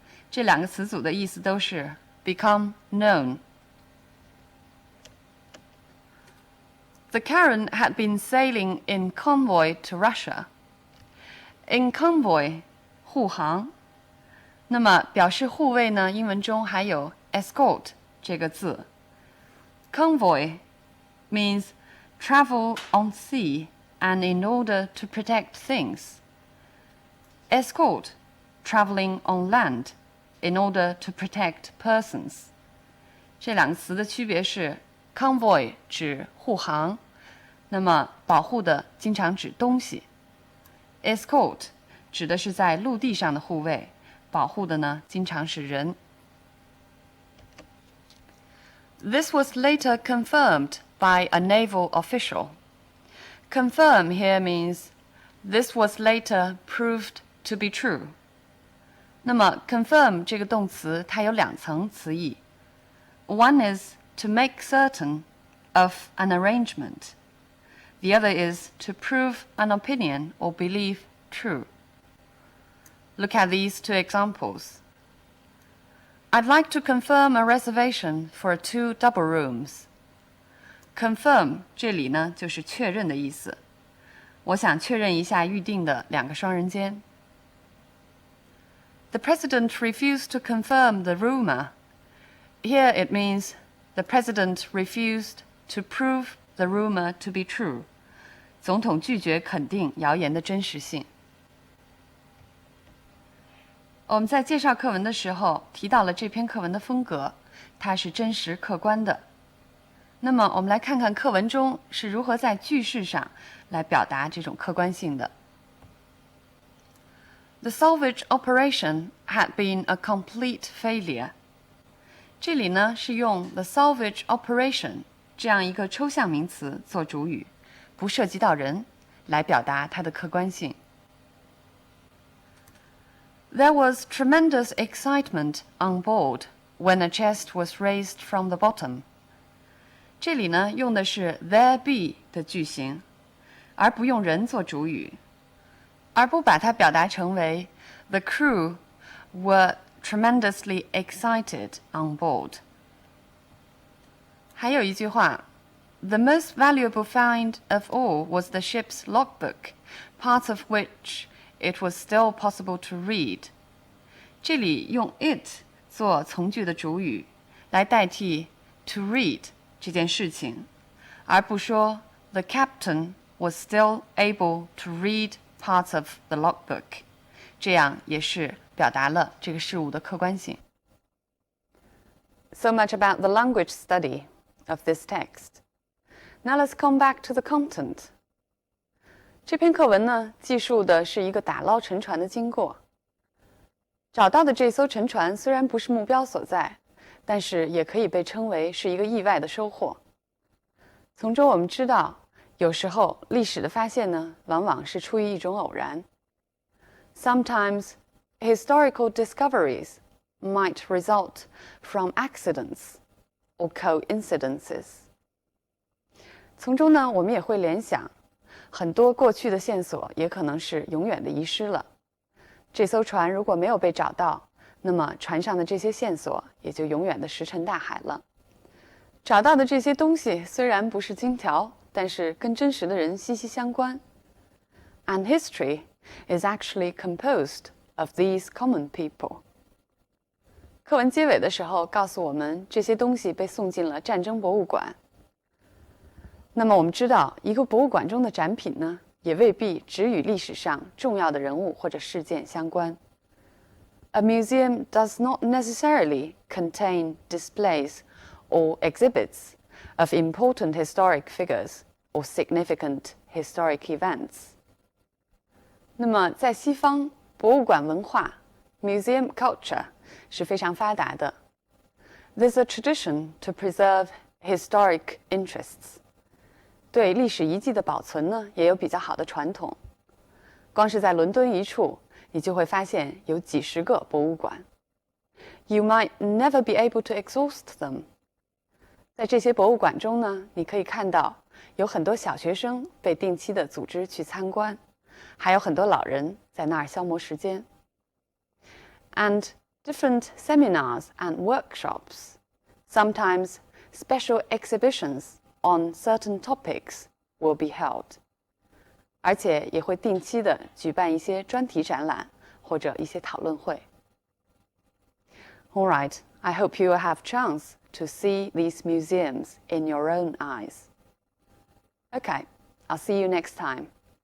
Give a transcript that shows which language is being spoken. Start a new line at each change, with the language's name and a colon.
Chinese: 這兩個詞組的意思都是
English: become known. The Karen had been sailing in convoy to Russia. In convoy,
Chinese: 護航。那麼表示護衛呢，英文中還有 escort 這個字。
English: Convoy means travel on sea and in order to protect things. Escort, traveling on land in order to protect persons.
Chinese: 這两個詞的區別是 convoy 指護航，那麼保護的經常指東西。 Escort 指的是在陸地上的護衛，保護的呢經常是人。
English: This was later confirmed by a naval official. Confirm here means this was later proved to be true.
Chinese: 那麼 confirm 這個動詞它有2層詞義。
English: One is to make certain of an arrangement. The other is to prove an opinion or belief true. Look at these 2 examples. I'd like to confirm a reservation for 2 double rooms.
Chinese: Confirm 這裡呢就是確認的意思。我想確認一下預定的2個雙人間。
English: The president refused to confirm the rumor. Here it means the president refused to prove the rumor to be true.
Chinese: 总統拒絕肯定謠言的真實性。我们在介紹課文的時候提到了這篇課文的風格，它是真實客觀的。那麼我們來看看課文中是如何在句式上來表達這種客觀性的。
English: The salvage operation had been a complete failure.
Chinese: 這裡呢是用
English: the salvage operation
Chinese: 這樣一個抽象名詞做主語，不涉及到人，來表達它的客觀性。
English: There was tremendous excitement on board when a chest was raised from the bottom.
Chinese: 這裡呢用的是 there be 的句型，而不用人做主語，而不把它表達成為
English: the crew were tremendously excited on board.
Chinese: 還有一句話
English: The most valuable find of all was the ship's logbook, parts of which it was still possible to read.
Chinese: 這裡用 it 做從句的主語，來代替 to read 這件事情，而不說
English: the captain was still able to read parts of the logbook.
Chinese: 這樣也是表達了這個事物的客觀性。
English: So much about the language study of this text. Now let's come back to the content.
Chinese: 這篇課文呢，記述的是一個打撈沉船的經過。找到的這艘沉船雖然不是目標所在，但是也可以被稱為是一個意外的收穫。從中我們知道，有時候歷史的發現呢，往往是出於一種偶然。
English: Sometimes historical discoveries might result from accidents or coincidences.
Chinese: 從中呢，我們也會聯想，很多過去的線索也可能是永遠的遺失了。這艘船如果沒有被找到，那麼船上的這些線索也就永遠的石沉大海了。找到的這些東西雖然不是金條，但是跟真實的人息息相關。
English: And history is actually composed of these common people.
Chinese: 課文結尾的時候告訴我們，這些東西被送進了戰爭博物館。那麼我們知道，一個博物館中的展品呢，也未必只與歷史上重要的人物或者事件相關。
English: A museum does not necessarily contain displays or exhibits of important historic figures or significant historic events.
Chinese: 那麼在西方，博物館文化
English: museum culture
Chinese: 是非常發達的。
English: There's a tradition to preserve historic interests.
Chinese: 對歷史遺跡的保存呢，也有比較好的傳統。光是在倫敦一處，你就會發現有幾十個博物館。
English: You might never be able to exhaust them.
Chinese: 在這些博物館中呢，你可以看到有很多小學生被定期的組織去參觀，還有很多老人在那兒消磨時間。
English: And different seminars and workshops, sometimes special exhibitions on certain topics will be held.
Chinese: 而且也会定期的舉辦一些專題展覽或者一些討論會。
English: All right, I hope you will have chance to see these museums in your own eyes. Okay, I'll see you next time.